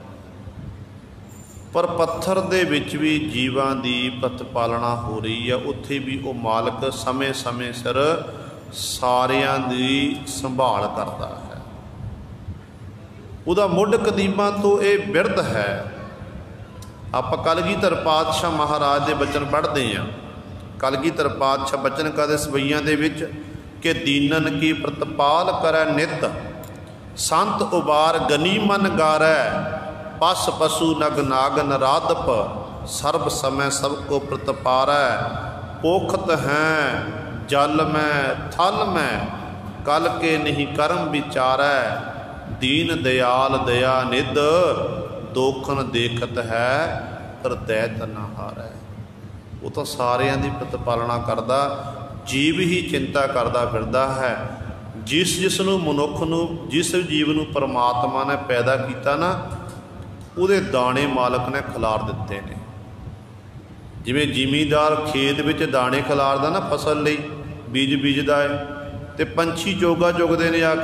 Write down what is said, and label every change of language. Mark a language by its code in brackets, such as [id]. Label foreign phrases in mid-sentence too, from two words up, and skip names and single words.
[pa] ਪਰ ਪੱਥਰ ਦੇ ਵਿਚ ਭੀ ਜੀਵਾਂ ਦੀ ਪ੍ਰਤਿਪਾਲਨਾ ਹੋ ਰਹੀ ਹੈ, ਉੱਥੇ ਭੀ ਉਹ ਮਾਲਕ ਸਮਾਂ ਸਮਾਂ ਸਿਰ ਸਾਰਿਆਂ ਦੀ ਸੰਭਾਲ ਕਰਦਾ ਹੈ। ਉਹਦਾ ਮੁੱਢ ਕਦੀਮਾਂ ਤੋਂ ਇਹ ਬਿਰਧ ਹੈ। [hi] आप कलगीधर पातशाह महाराज के बचन पढ़ते हैं। [pa] ਕਲਗੀਧਰ ਪਾਤਸ਼ਾਹ ਬਚਨ ਕਹਿੰਦੇ ਸਵੱਈਆਂ ਦੇ ਵਿਚ ਕਿ [bra] दीनन की प्रतिपाल करै नित, संत उबार गनी मन गारै, पस पशु नग नागन राधप, सर्व समय सबको प्रतिपारै, पोखत हैं जल में थल में, कल के नहीं कर्म विचारै, दीन दयाल दया निध, दोखन देखत है पर दैत न हारै। [pa] ਉਹ ਤਾਂ ਸਾਰਿਆਂ ਦੀ ਪ੍ਰਤਿਪਾਲਨਾ ਕਰਦਾ, ਜੀਵ ਹੀ ਚਿੰਤਾ ਕਰਦਾ ਫਿਰਦਾ ਹੈ। ਜਿਸ ਨੂੰ ਮਨੁੱਖ ਨੂੰ, ਜਿਸ ਜੀਵ ਨੂੰ ਪਰਮਾਤਮਾ ਨੇ ਪੈਦਾ ਕੀਤਾ ਨਾ, ਉਹਦੇ ਦਾਣੇ ਮਾਲਕ ਨੇ ਖਿਲਾਰ ਦਿੱਤੇ ਨੇ। ਜਿਵੇਂ ਜ਼ਿਮੀਂਦਾਰ ਖੇਤ ਵਿਚ ਦਾਣੇ ਖਿਲਾਰਦਾ ਨਾ ਫ਼ਸਲ ਲਈ, ਬੀਜ ਬੀਜਦਾ ਹੈ, ਤਾਂ ਪੰਛੀ ਚੋਗਾ ਚੁਗਦੇ ਨੇ ਆ ਕੇ।